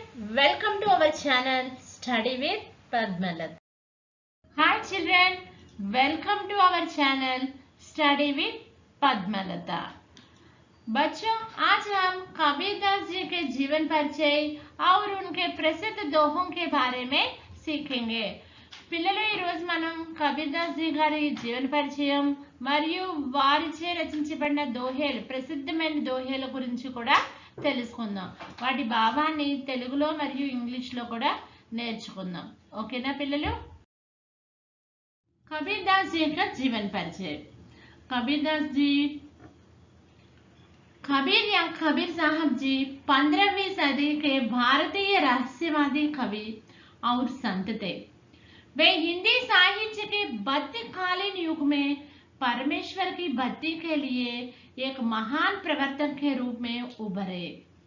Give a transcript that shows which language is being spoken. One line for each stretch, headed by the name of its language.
English: Welcome to our channel Study with Padmalat. Hi children, welcome to our channel Study with Padmalata.
Hindi: बच्चों, आज हम कबीरदास जी के जीवन परिचय और उनके प्रसिद्ध दोहों के बारे में सीखेंगे.
Telugu: పిల్లలు ఈ రోజు మనం కబీర్దాస్ జీ గారి జీవన పరిచయం మరియు వారిచే రచించబడిన దోహేలు ప్రసిద్ధమైన దోహేల గురించి కూడా తెలుసుకుందాం. వాటి భావాన్ని తెలుగులో మరియు ఇంగ్లీష్లో కూడా నేర్చుకుందాం. ఓకేనా పిల్లలు?
Hindi: कबीरदास जी का जीवन परिचय. कबीरदास जी कबीर या कबीर साहब जी 15वीं सदी के भारतीय रहस्यवादी कवि और संत थे. वे हिंदी साहित्य के मध्यकालीन युग में परमेश्वर की भक्ति के लिए एक महान प्रवर्तक के रूप में उभरे.